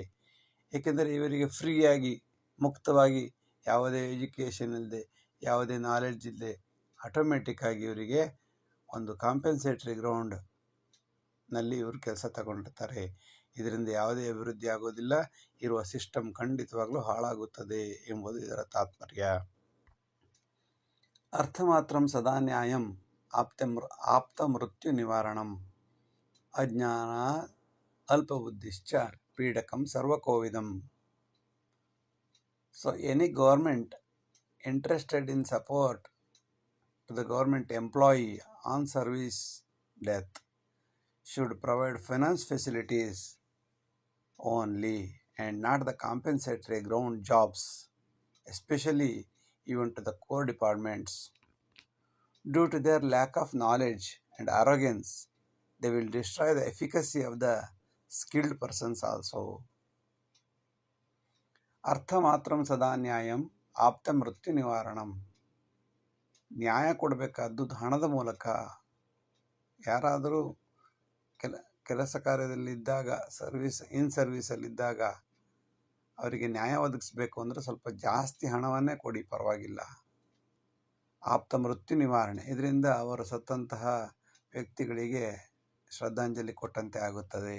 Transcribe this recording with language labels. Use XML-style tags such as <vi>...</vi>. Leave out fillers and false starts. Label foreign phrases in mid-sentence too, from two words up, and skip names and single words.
<kn>ಏಕೆಂದರೆ ಇವರಿಗೆ ಫ್ರೀಯಾಗಿ ಮುಕ್ತವಾಗಿ ಯಾವುದೇ ಎಜುಕೇಷನ್ ಇಲ್ಲದೆ, ಯಾವುದೇ ನಾಲೆಡ್ಜ್ ಇಲ್ಲದೆ, ಆಟೋಮೆಟಿಕ್ಕಾಗಿ ಇವರಿಗೆ ಒಂದು</kn> <en>compensatory groundನಲ್ಲಿ</en> <kn>ಇವರು ಕೆಲಸ ತಗೊಂಡಿರ್ತಾರೆ. ಇದರಿಂದ ಯಾವುದೇ ಅಭಿವೃದ್ಧಿ ಆಗೋದಿಲ್ಲ, ಇರುವ ಸಿಸ್ಟಮ್ ಖಂಡಿತವಾಗ್ಲೂ ಹಾಳಾಗುತ್ತದೆ ಎಂಬುದು ಇದರ ತಾತ್ಪರ್ಯ.</kn> <sa>ಅರ್ಥಮಾತ್ರಂ ಸದಾ ನ್ಯಾಯಂ ಆಪ್ತ ಮೃತ್ಯು ನಿವಾರಣಂ ಅಜ್ಞಾನ ಅಲ್ಪಬುದ್ಧಿಶ್ಚ ಪೀಡಕಂ ಸರ್ವಕೋವಿದಂ.</sa> <en>So any government interested in support to the government employee on service death should provide finance facilities only and not the compensatory ground jobs, especially even to the core departments. Due to their lack of knowledge and arrogance, they will destroy the efficacy of the skilled persons also.</en> <sa>ಅರ್ಥ ಮಾತ್ರಂ ಸದಾ ನ್ಯಾಯಂ ಆಪ್ತ ಮೃತ್ಯು ನಿವಾರಣಂ.</sa> <kn>ನ್ಯಾಯ ಕೊಡಬೇಕಾದ್ದು ಹಣದ ಮೂಲಕ. ಯಾರಾದರೂ ಕೆಲಸ ಕಾರ್ಯದಲ್ಲಿದ್ದಾಗ, ಸರ್ವೀಸಲ್ಲಿದ್ದಾಗ ಅವರಿಗೆ ನ್ಯಾಯ ಒದಗಿಸ್ಬೇಕು ಅಂದರೆ ಸ್ವಲ್ಪ ಜಾಸ್ತಿ ಹಣವನ್ನೇ ಕೊಡಿ, ಪರವಾಗಿಲ್ಲ. ಆಪ್ತ ಮೃತ್ಯು ನಿವಾರಣೆ, ಇದರಿಂದ ಅವರು ಸತ್ತಂತಹ ವ್ಯಕ್ತಿಗಳಿಗೆ ಶ್ರದ್ಧಾಂಜಲಿ ಕೊಟ್ಟಂತೆ ಆಗುತ್ತದೆ.</kn>